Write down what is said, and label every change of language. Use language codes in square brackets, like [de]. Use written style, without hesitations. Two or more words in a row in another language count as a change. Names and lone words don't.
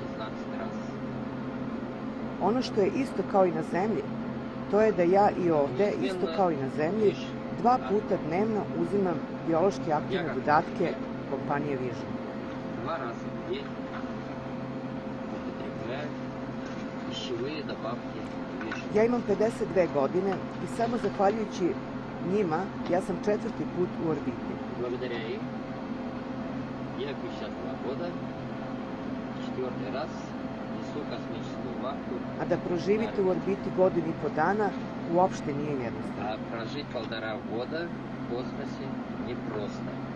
[sr] Ono što je isto kao i na Zemlji, to je da ja i ovde, isto kao i na Zemlji, 2 puta dnevno uzimam biološki aktivne dodatke kompanije Vision. Ja imam 52 godine i samo zahvaljujući njima ja sam 4. put u orbiti. [ru] Благодаря им, я 52 года, 4. раз несу космическую вахту. [sr] A da proživite u orbiti godinu i po dana uopšte nije jednostavno. [ru] А прожить 1,5 года в космосе непросто.